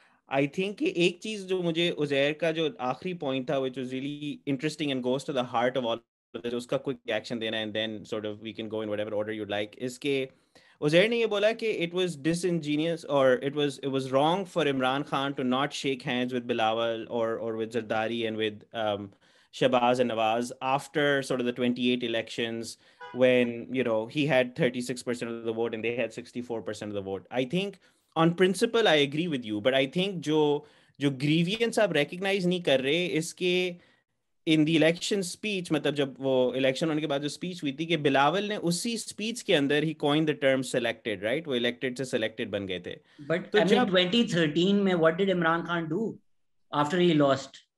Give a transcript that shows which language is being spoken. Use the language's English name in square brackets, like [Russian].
[English] I think [Urdu] ایک چیز جو مجھے عزیر کا جو آخری point تھا, [English] which was really interesting and goes to the heart of all of this, [Urdu] اس کا quick reaction دینا [English] and then sort of we can go in whatever order you'd like, is [Urdu] کہ عزیر نے یہ بولا کہ [English] it was disingenuous or it was wrong for Imran Khan to not shake hands with Bilawal or with Zardari and with Shahbaz and Nawaz after sort of the 28 elections when he had 36% of the vote and they had 64% of the vote. I think on principle I agree with you, but I think [Urdu] جو grievance آپ recognize نہیں کر رہے اس کے [English] in the election speech, [Urdu] مطلب جب وہ election ہونے کے بعد جو اسپیچ ہوئی تھی کہ بلاول نے اسی اسپیچ کے اندر ہی [English] coined the term selected, right? [Urdu] وہ elected سے selected بن گئے تھے. [English] But I mean 2013 میں what did Imran Khan do after he lost?